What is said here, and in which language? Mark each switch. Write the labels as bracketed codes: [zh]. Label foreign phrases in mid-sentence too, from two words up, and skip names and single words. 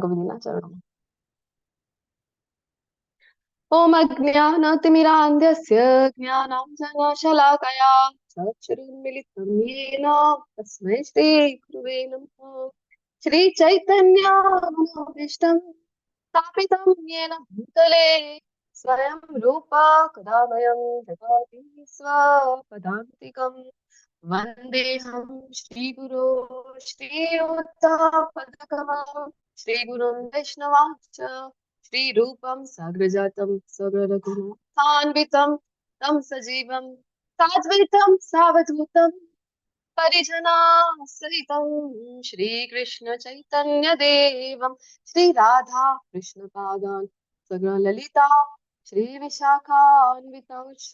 [gu] વિધિના ચરણોમાં. [sa] ઓમ અજ્ઞાનતિમિરાન્ધસ્ય જ્ઞાનાંજનશલાકયા ચક્ષુરુન્મિલિतं येन તસ્मै શ્રીગુરવે નમઃ. શ્રી ચૈતન્યમનોભીષ્ટં સ્થાપિतं येन भूतले स्वयं रूपा कदा वयं ददाति स्वपदान्तिकं. वन्देऽहं श्रीगुरो श्रीयुक्तपदकमलं श्रीगुरुं वैष्णवांश्च श्रीरूपं साग्रजातं सगरघुनाथान्वितं तं सजीवं साद्वैतं सावधूतं परिजना सहितं श्रीकृष्ण चैतन्यदेवं श्रीराधा कृष्णपादान् सगरललिता श्रीविशाखान्वितांश्च.